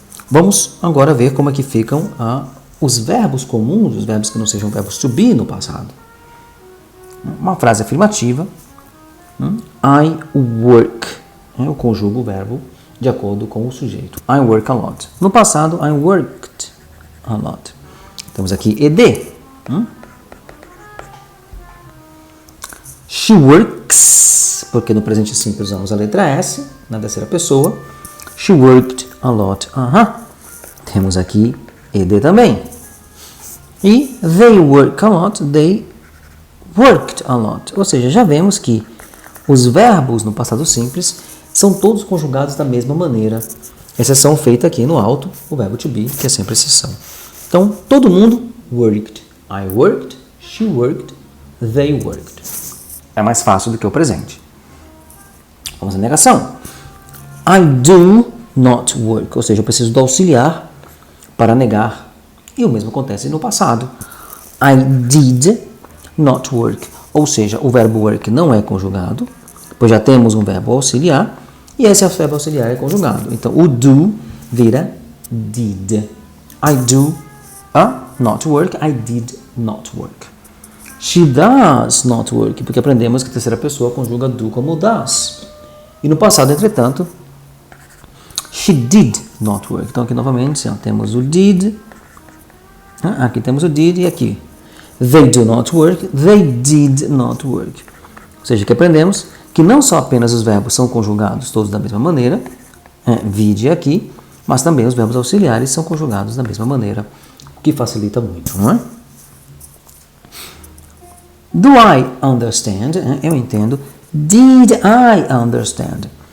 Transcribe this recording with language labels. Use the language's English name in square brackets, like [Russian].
[Portuguese] Vamos agora ver como é que ficam os verbos comuns, os verbos que não sejam verbos to be no passado. Uma frase afirmativa. [English] I work. [Portuguese] Eu conjugo o verbo de acordo com o sujeito. [English] I work a lot. [Portuguese] No passado, [English] I worked a lot. [Portuguese] Temos aqui ed. [English] She works, [Portuguese] porque no presente simples usamos a letra S, na terceira pessoa. [English] She worked a lot. [Portuguese] Temos aqui ed também. [English] E they work a lot, they worked a lot. [Portuguese] Ou seja, já vemos que os verbos no passado simples são todos conjugados da mesma maneira. Exceção feita aqui no alto, o verbo to be, que é sempre exceção. Então, todo mundo worked [English] I worked, she worked, they worked. [Portuguese] É mais fácil do que o presente. Vamos à negação. [English] I do not work, [Portuguese] ou seja, eu preciso do auxiliar para negar. E o mesmo acontece no passado. [English] I did not work, [Portuguese] ou seja, o verbo work não é conjugado, pois já temos um verbo auxiliar, e esse verbo auxiliar é conjugado. Então, o do vira did. [English] I do not work, I did not work. She does not work, [Portuguese] porque aprendemos que a terceira pessoa conjuga do como does. E no passado, entretanto, [English] she did not work. [Portuguese] Então, aqui novamente, temos o did, aqui temos o did e aqui. [English] They do not work, they did not work. [Portuguese] Ou seja, que aprendemos que não só apenas os verbos são conjugados todos da mesma maneira, vide aqui, mas também os verbos auxiliares são conjugados da mesma maneira, o que facilita muito, não é? [English] Do I understand? [Portuguese] Eu entendo. [English] Did I understand?